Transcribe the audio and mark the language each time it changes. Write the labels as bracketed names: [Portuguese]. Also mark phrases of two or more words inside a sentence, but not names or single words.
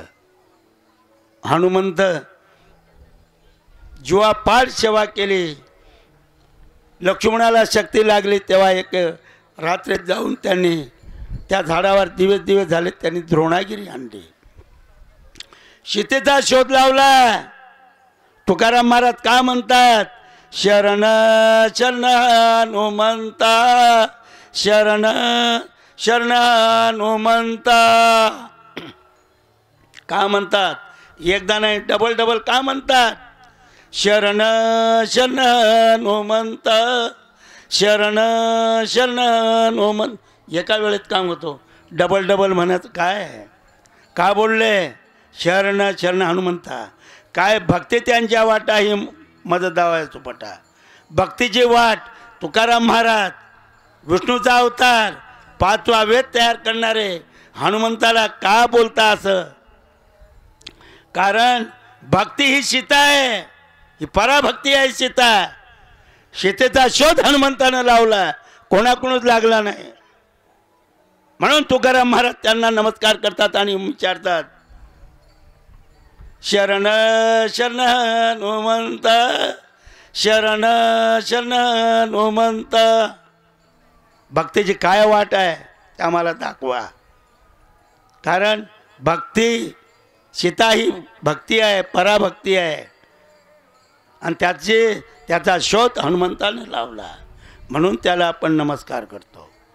[Marathi] हनुमंत जेव्हा पाठ सेवा केली, लक्ष्मणाला शक्ती लागली, तेव्हा एक रात्रीत जाऊन त्यांनी त्या झाडावर दिवस झाले, त्यांनी द्रोणागिरी आणली. सीतेचा शोध लावला. तुकाराम महाराज का म्हणतात? शरण शरण हनुमंता, शरण शरण हनुमंता. का म्हणतात? एकदा नाही, डबल का म्हणतात? शरण शरण हनुमंत, शरण शरण हनुमंत. एका वेळेत काम होतो, डबल म्हणायचं काय? का बोलले? शरण शरण हनुमंता. काय भक्ती त्यांच्या वाटा ही मदत दावायचो पटा. भक्तीची वाट तुकाराम महाराज, विष्णूचा अवतार, 5वा वेद तयार करणारे हनुमंताला का बोलता असं? कारण भक्ती ही सीता आहे, ही पराभक्ती आहे सीता. सीतेचा शोध हनुमंतानं लावला, कोणाकडूनच लागला नाही. म्हणून तुकाराम महाराज त्यांना नमस्कार करतात आणि विचारतात, शरण शरण हनुमंत, शरण शरण हनुमंत. भक्तीची काय वाट आहे ते आम्हाला दाखवा. कारण भक्ती, सीता ही भक्ती आहे, पराभक्ती आहे, आणि त्याचा शोध हनुमंताने लावला, म्हणून त्याला आपण नमस्कार करतो.